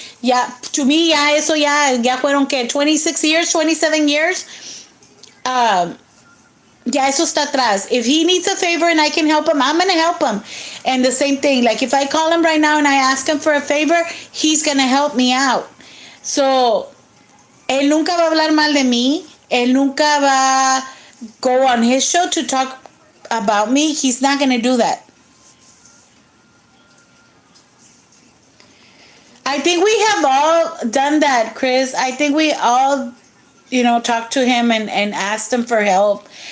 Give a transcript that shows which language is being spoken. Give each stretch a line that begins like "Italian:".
Spanish: Ya,
English: to me,
Spanish: ya eso ya fueron, que
English: 26 years, 27 years.
Spanish: Ya eso está atrás.
English: If he needs a favor and I can help him, I'm going to help him. And the same thing, like if I call him right now and I ask him for a favor, he's going to help me out.
Spanish: So, él nunca va a hablar mal de mí. Él nunca va
English: go on his show to talk about me. He's not going to do that. I think we have all done that, Chris. I think we all, talked to him and asked him for help.